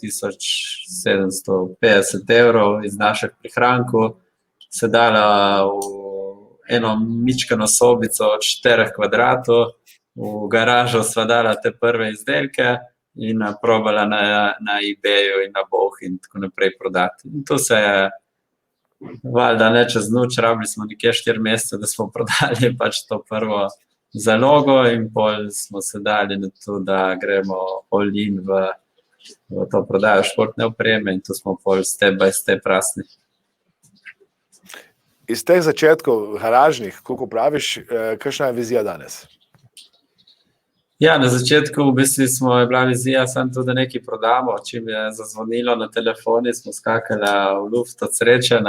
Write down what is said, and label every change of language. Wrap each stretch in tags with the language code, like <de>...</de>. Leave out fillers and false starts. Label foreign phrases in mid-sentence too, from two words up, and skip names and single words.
<sl>3750 evrov iz naših prihrankov, se dala v eno mičkano sobico od 4 kvadratov, v garažo sva dala te prve izdelke in probala na eBayu in na Boh in tako naprej prodati. In to se je valjda ne čez noč, rabili smo nekje 4 mesece, da smo prodali pač to prvo zalogo in pol smo se dali na to, da gremo</sl> <en>all in</en> <sl>v to prodajo športne opreme in tu smo pol</sl> <en>step by step</en> <sl>rasli. Iz teh začetkov garažnih, kako praviš, kakšna je vizija danes? Ja, na začetku v bistvu je bila vizija samo to, da nekaj prodamo, čim je zazvonilo na telefoni, smo skakali v luft od sreče, ne.</sl>